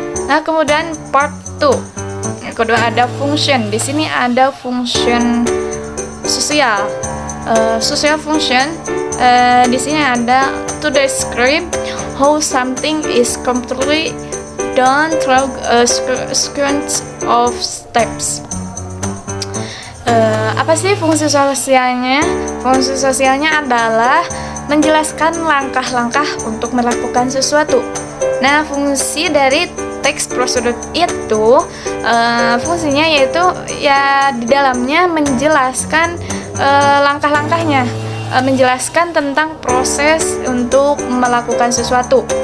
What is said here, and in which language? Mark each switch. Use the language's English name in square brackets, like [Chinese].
[Indonesian] Nah, kemudian part 2. Yang kedua ada function. Di sini ada function sosial. [English] Social function [Indonesian] di sini ada [English] to describe how something is completely done through a sequence of steps. [Indonesian] Apa sih fungsi sosialnya? Fungsi sosialnya adalah menjelaskan langkah-langkah untuk melakukan sesuatu. Nah, fungsi dari teks prosedur itu fungsinya yaitu ya di dalamnya menjelaskan langkah-langkahnya, menjelaskan tentang proses untuk melakukan sesuatu.